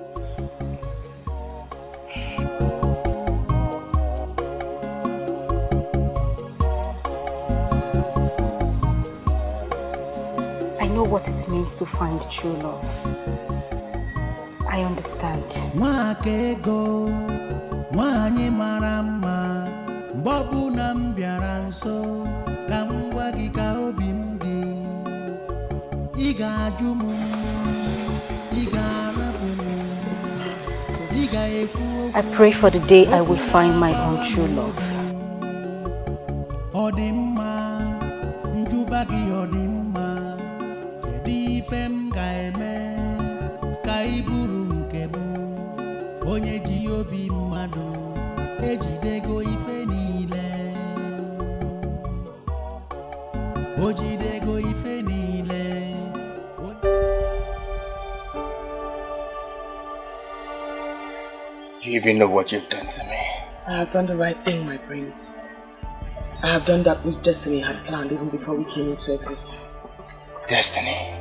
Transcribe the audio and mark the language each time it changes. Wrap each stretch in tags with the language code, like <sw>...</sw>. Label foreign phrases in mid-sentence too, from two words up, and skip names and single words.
<en>I know what it means to find true love. I understand.</en> <ig>Nwakego, nwanyị mara mma, mgbe ọbụla m bịara nso, ka m gwa gị ka obi m dị. Ị ga-ajụ m, ị ga-arapụ m, ị ga-ekwu.</ig> <en>I pray for the day I will find my own true love.</en> <ig>Ọ dị mma, njụba gị ọ dị mma kedu ife m ga-eme ka ị bụrụ nke m onye ji obi mmadụ ejidego ife niile o jidego ife niile.</ig> <en>Do you even know what you've done to me? I have done the right thing, my prince. I have done that which destiny had planned even before we came into existence. Destiny?</en>